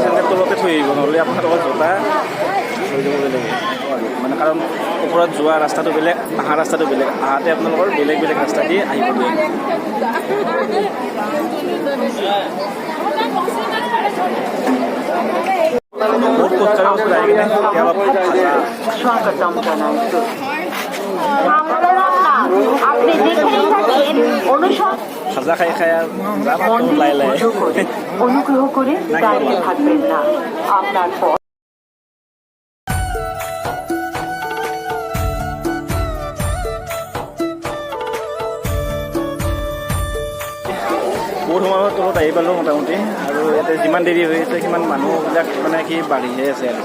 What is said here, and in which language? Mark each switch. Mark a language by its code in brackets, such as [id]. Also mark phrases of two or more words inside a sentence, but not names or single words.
[as] চেণ্ডেল তলতে থৈ আহিব নহ'লে আপোনালোকৰ জোতা হৈ যাবগৈ লাগে মানে কাৰণ ওপৰত যোৱা ৰাস্তাটো বেলেগ অহা ৰাস্তাটো বেলেগ আহাতে আপোনালোকৰ বেলেগ বেলেগ ৰাস্তা দি আহিব লাগে বহুত খোজকাঢ়া বস্তু আহি কিনে এতিয়া অলপ খাজা খাই খাই লাই লাই [bn] অনুগ্রহ করে দাঁড়িয়ে থাকবেন না আপনার পর [as] বহুত সময়ত তলত আহি পালোঁ মোটামুটি আৰু ইয়াতে যিমান দেৰি হৈ আছে সিমান মানুহবিলাক মানে কি বাঢ়িহে আছে